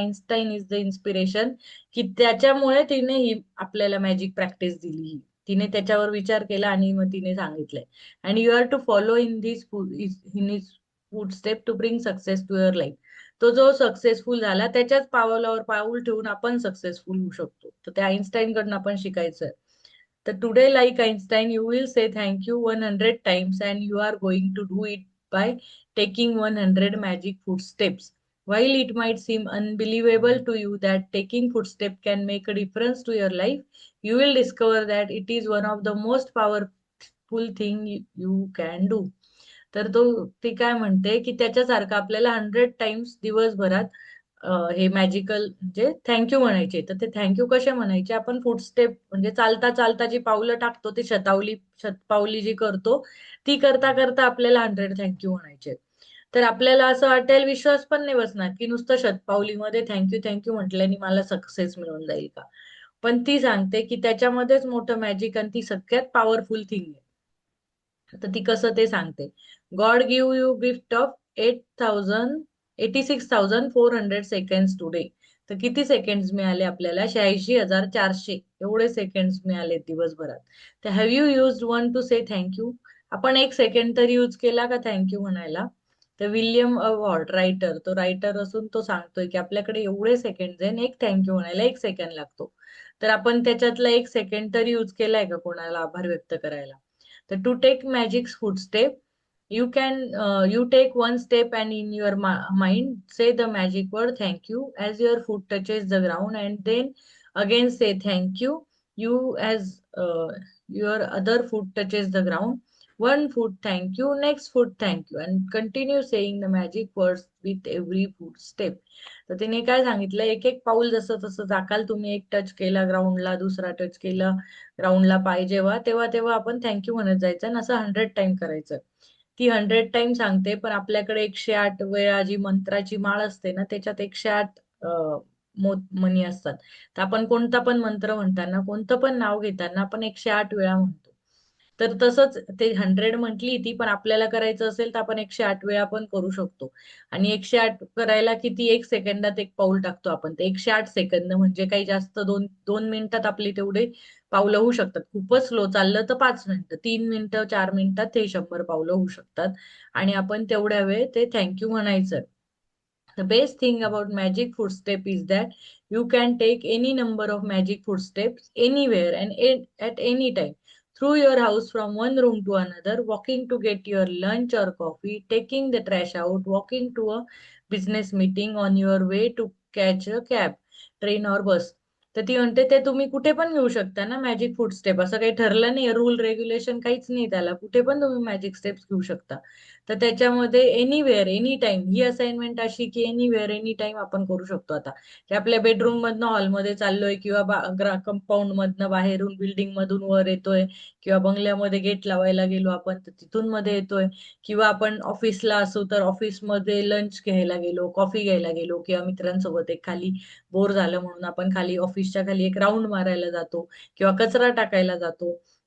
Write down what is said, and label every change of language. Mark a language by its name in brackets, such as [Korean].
[English] Einstein is the inspiration. [Marathi] की त्याच्यामुळे तिने ही आपल्याला मॅजिक प्रॅक्टिस दिली. ही तिने त्याच्यावर विचार केला आणि मग तिने सांगितलंय. [English] And you are to follow in his footstep to bring success to your life. [Marathi] तो जो सक्सेसफुल झाला त्याच्याच पावलावर पाऊल ठेवून आपण सक्सेसफुल होऊ शकतो. तर त्या आइन्स्टाईन कडनं आपण शिकायचंय. [English] तर today, like Einstein, you will say thank you 100 times, and you are going to do it by taking 100 magic footsteps. While it might seem unbelievable to you that taking footsteps can make a difference to your life, you will discover that it is one of the most powerful thing you can do. [Marathi] तर तो ती काय म्हणते की त्याच्यासारखं आपल्याला 100 times दिवसभरात हे magical म्हणजे थँक्यू म्हणायचे. तर ते थँक्यू कसे म्हणायचे? आपण फुटस्टेप म्हणजे चालता चालता जी पावलं टाकतो, ते शतपावली जी करतो, ती करता करता आपल्याला 100 थँक्यू म्हणायचे. तर आपल्याला असं वाटेल, विश्वास पण नाही बसणार की नुसतं शतपावलीमध्ये थँक्यू थँक्यू म्हटल्याने मला सक्सेस मिळून जाईल का. पण ती सांगते की त्याच्यामध्येच मोठं मॅजिक आणि ती सगळ्यात पॉवरफुल थिंग आहे. तर ती कसं ते सांगते. [English] God give you gift of 86,400 today. [Marathi] तर किती सेकंड्स मिळाले आपल्याला? 86,400 एवढे सेकंड्स मिळाले दिवसभरात. [English] तर have you use one to say thank you? [Marathi] आपण एक सेकंड तरी यूज केला का थँक्यू म्हणायला? तर विल्यम अवॉर्ड रायटर, तो रायटर असून तो सांगतोय की आपल्याकडे एवढे सेकंड आहे आणि एक थँक्यू म्हणायला एक सेकंड लागतो. तर आपण त्याच्यातला एक सेकंड तरी यूज केलाय का कोणाला आभार व्यक्त करायला? [English] तर to take magic footstep, you can you take one step and in your mind say the magic word thank you as your foot touches the ground, and then again say thank you, you as your other foot touches the ground. One food, thank you. Next food, thank you. And continue saying the magic words with every food step. [Marathi] तर तिने काय सांगितलं, एक एक पाऊल जसं तसं जाकाल तुम्ही, एक टच केला ग्राउंडला, दुसरा टच केला ग्राउंडला, पाय जेव्हा तेव्हा तेव्हा आपण थँक्यू म्हणत जायचं आणि असं 100 टाइम करायचं. ती 100 टाइम सांगते, पण आपल्याकडे 108 वेळा जी मंत्राची माळ असते ना, त्याच्यात 108 मनी असतात. तर आपण कोणता पण मंत्र म्हणताना, कोणतं पण नाव घेताना आपण 108 वेळा म्हणतो. तर तसंच ते 100 म्हटली ती, पण आपल्याला करायचं असेल तर आपण 108 वेळा पण करू शकतो. आणि 108 करायला किती, 1 सेकंदात एक पाऊल टाकतो आपण. ते 108 सेकंद म्हणजे काही जास्त, 2 मिनिटात आपली तेवढे पावलं होऊ शकतात. खूपच स्लो चाललं तर 5 मिनिटं, 3 मिनिटं, 4 मिनिटात ते 100 पावलं होऊ शकतात. आणि आपण तेवढ्या वेळ ते थँक्यू म्हणायचं. [English] The best thing about magic footstep is that you can take any number of magic footsteps anywhere and at any time through your house, from one room to another, walking to get your lunch or coffee, taking the trash out, walking to a business meeting, on your way to catch a cab, train or bus. [Marathi] तर ती म्हणते ते तुम्ही कुठे पण घेऊ शकता ना मॅजिक फुटस्टेप, असं काही ठरलं नाही, रूल रेग्युलेशन काहीच नाही त्याला, कुठे पण तुम्ही मॅजिक स्टेप्स घेऊ शकता. तर त्याच्यामध्ये [English] anywhere any time [Marathi] ही असाइनमेंट अशी की एनिवेअर एनी टाइम आपण करू शकतो. आता की आपल्या बेडरूम मधनं हॉलमध्ये चाललोय, किंवा कंपाऊंड मधनं बाहेरून बिल्डिंग मधून वर येतोय, किंवा बंगल्यामध्ये गेट लावायला गेलो आपण तर तिथून मध्ये येतोय, किंवा आपण ऑफिसला असू तर ऑफिसमध्ये लंच घ्यायला गेलो, कॉफी घ्यायला गेलो, किंवा मित्रांसोबत एक खाली बोर झालं म्हणून आपण खाली ऑफिसच्या खाली एक राऊंड मारायला जातो, किंवा कचरा टाकायला जातो,